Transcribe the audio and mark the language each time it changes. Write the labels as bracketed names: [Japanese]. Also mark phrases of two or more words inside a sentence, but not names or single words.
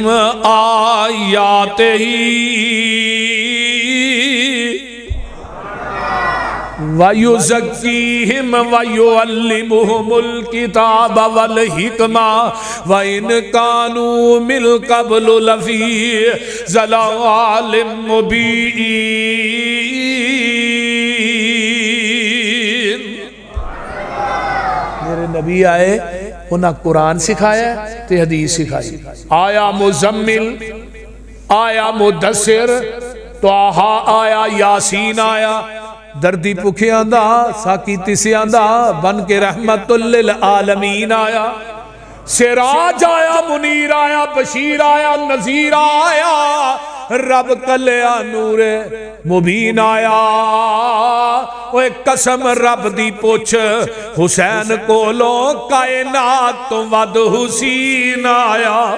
[Arabic] آياته ويزكيهم ويعلمهم الكتاب والحكمة وإن كانوا من قبل لفي ضلال مبين. [Punjabi] ਮੇਰੇ ਨਬੀ ਆਏ, ਉਨ੍ਹੇਂ ਕੁਰਾਨ ਸਿਖਾਇਆ ਤੇ ਹਦੀਸ ਸਿਖਾਈ। ਆਇਆ ਮੁਜ਼ੱਮਿਲ, ਆਇਆ ਮੁਦੱਸਿਰ, ਤਾਹਾ ਆਇਆ, ਯਾਸੀਨ ਆਇਆ। ਦਰਦੀ ਭੁਖਿਆਂ ਦਾ, ਸਾਕੀ ਤਿਸਿਆਂ ਦਾ, ਬਣ ਕੇ [Arabic] رحمة للعالمين [Punjabi] ਆਇਆ। ਸਿਰਾਜ ਆਇਆ, ਮੁਨੀਰ ਆਇਆ, ਬਸ਼ੀਰ ਆਇਆ, ਨਜ਼ੀਰ ਆਇਆ। ਰੱਬ ਕਲਿਆ ਨੂਰੇ ਮੁਬੀਨ ਆਇਆ। ਓਏ ਕਸਮ ਰੱਬ ਦੀ ਪੁੱਛ ਹੁਸੈਨ ਕੋਲੋਂ ਕਾਇਨਾਤ ਤੋ ਵੱਧ ਹੁਸੈਨ ਆਇਆ।